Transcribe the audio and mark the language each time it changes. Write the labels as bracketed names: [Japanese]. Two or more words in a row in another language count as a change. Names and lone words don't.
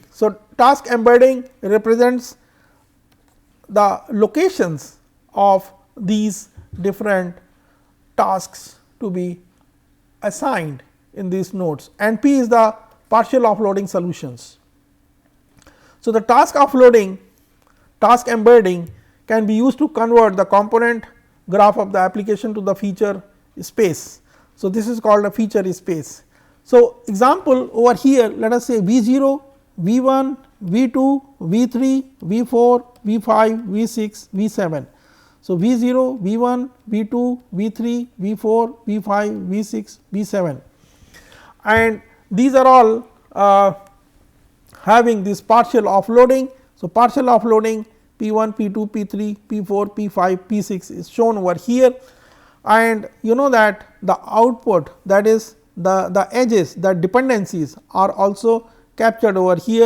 [English] So, task embedding represents the locations of these different tasks to be assigned in these nodes, and P is the partial offloading solutions. So, the task offloading, task embedding can be used to convert the component graph of the application to the feature space. So, this is called a feature space. So, example over here, let us say V0, V1, V2, V3, V4, V5, V6, V7. So, V0, V1, V2, V3, V4, V5, V6, V7, and these are all having this partial offloading. So, partial offloading P1, P2, P3, P4, P5, P6 is shown over here, and you know that the output, that is the edges, the dependencies are also captured over here.